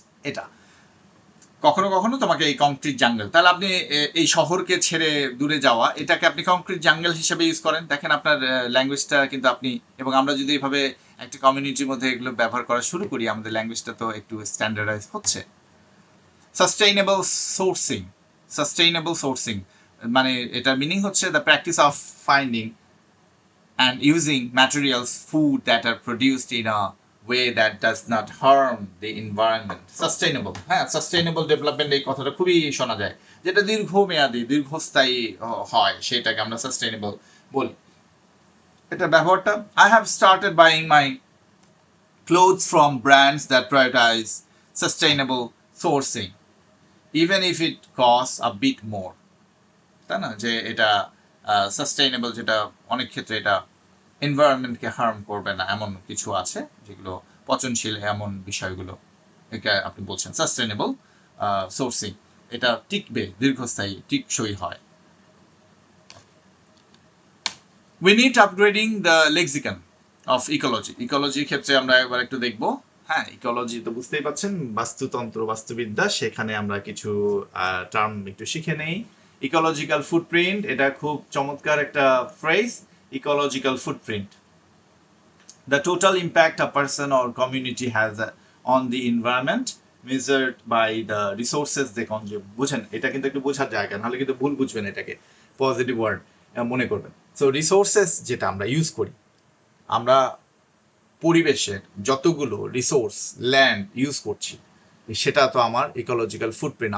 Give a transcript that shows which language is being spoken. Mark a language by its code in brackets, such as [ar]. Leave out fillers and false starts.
[bn] এটা কখনো কখনো তোমাকে এই কংক্রিট জাঙ্গল, তাহলে আপনি এই শহরকে ছেড়ে দূরে যাওয়া, এটাকে আপনি কংক্রিট জাঙ্গল হিসেবে ইউজ করেন। দেখেন আপনার ল্যাঙ্গুয়েজটা কিন্তু আপনি এবং আমরা যদি এভাবে একটা কমিউনিটির মধ্যে এগুলো ব্যবহার করা শুরু করি, আমাদের ল্যাঙ্গুয়েজটা তো একটু স্ট্যান্ডার্ডাইজ হচ্ছে। [en] sustainable sourcing, sustainable sourcing [bn] মানে এটার মিনিং হচ্ছে [en] The practice of finding and using materials, food that are produced in a way that does not harm the environment. [bn] Sustainable, হ্যাঁ, সাস্টেইনেবল ডেভেলপমেন্ট এই কথাটা খুবই শোনা যায়, যেটা দীর্ঘমেয়াদী দীর্ঘস্থায়ী হয়, সেটাকে আমরা সাস্টেইনেবল বলি। এটা ব্যবহারটা, [en] I have started buying my clothes from brands that prioritize sustainable sourcing even if it costs a bit more. [bn] তাই না, যে এটা সাস্টেইনেবল, যেটা অনেক ক্ষেত্রে এটা এনভায়রনমেন্টকে হার্ম করবে না, এমন কিছু আছে যেগুলো পচনশীল, এমন বিষয়গুলো এটা আপনি বলছেন সাস্টেইনেবল সোর্সিং, এটা টিকবে, দীর্ঘস্থায়ী, টিকসই হয়। [en] We need upgrading the lexicon of ecology. [bn] ইকোলজির ক্ষেত্রে আমরা একবার একটু দেখবো। হ্যাঁ, ইকোলজি তো বুঝতেই পাচ্ছেন, বাস্তুতন্ত্র, বাস্তুবিদ্যা, সেখানে আমরা কিছু টার্ম একটু শিখে নেই। [en] ecological footprint, [bn] এটা খুব চমৎকার একটা phrase, [en] Ecological footprint, the total impact a person or community has on the environment measured by the resources they consume. [bn] বুঝেন, এটা কিন্তু একটু বোঝার জায়গা, নাহলে কিন্তু ভুল বুঝবেন, এটাকে পজিটিভ ওয়ার্ড মনে করবেন। সো রিসোর্সেস যেটা আমরা ইউজ করি, আমরা পরিবেশের যতগুলো রিসোর্স, ল্যান্ড ইউজ করছি, সেটা তো আমার ইকোলজিক্যাল ফুটপ্রিন্ট।